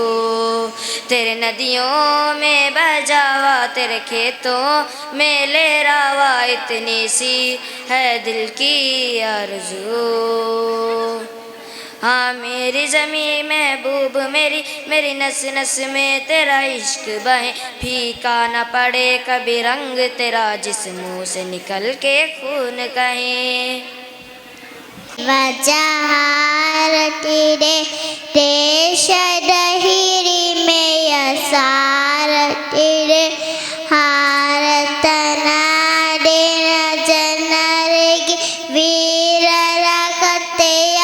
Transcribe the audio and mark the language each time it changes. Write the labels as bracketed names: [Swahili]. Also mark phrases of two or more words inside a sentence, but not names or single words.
[Hindi] तेरे नदियों में बह जावा तेरे खेतों में लहरावा, इतनी सी है दिल की आरज़ू। हाँ मेरी ज़मी महबूब मेरी मेरी नस नस में तेरा इश्क बहे, फीका न पड़े कभी रंग तेरा जिस मुँह से निकल के खून कहे। [Kannada] ವಜಹಾರತಿರೆ ದೇಶದ ಹಿರಿಮೆಯ ಸಾರತಿರೆ, ಭಾರತ ನಾಡಿನ ಜನರಿಗೆ ವೀರರ ಕಥೆಯ